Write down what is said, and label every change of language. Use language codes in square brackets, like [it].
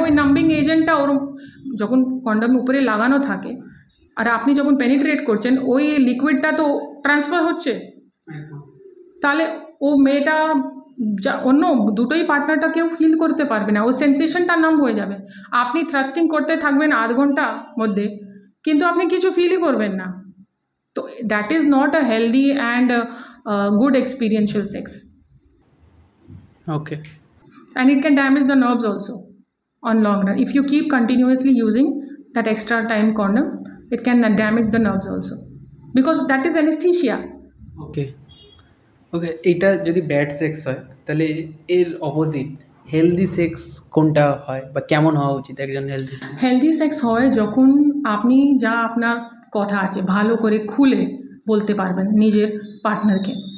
[bn] ওই নাম্বিং এজেন্টটা ওর যখন কন্ডম উপরে লাগানো থাকে আর আপনি যখন পেনিট্রেট করছেন, ওই লিকুইডটা তো ট্রান্সফার হচ্ছে, তাহলে ও মেয়েটা অন্য দুটোই পার্টনারটা কেউ ফিল করতে পারবে না, ও সেন্সেশনটা নাম হয়ে যাবে। আপনি থ্রাস্টিং করতে থাকবেন আধ ঘন্টা মধ্যে, কিন্তু আপনি কিছু ফিলই করবেন না। [en] তো that is not a healthy and good experiential sex. Okay. And it can damage the nerves also on long run. If you keep continuously using that extra time condom, it can damage the nerves also, because that is anesthesia. [bn] ওকে ওকে, এটা যদি bad sex হয়, তাহলে এর opposite healthy sex কোনটা হয় বা কেমন হওয়া উচিত একজন হেলদি সেক্স? হেলদি সেক্স হয় যখন আপনি যা আপনার কথা আছে ভালো করে খুলে বলতে পারবেন নিজের পার্টনারকে।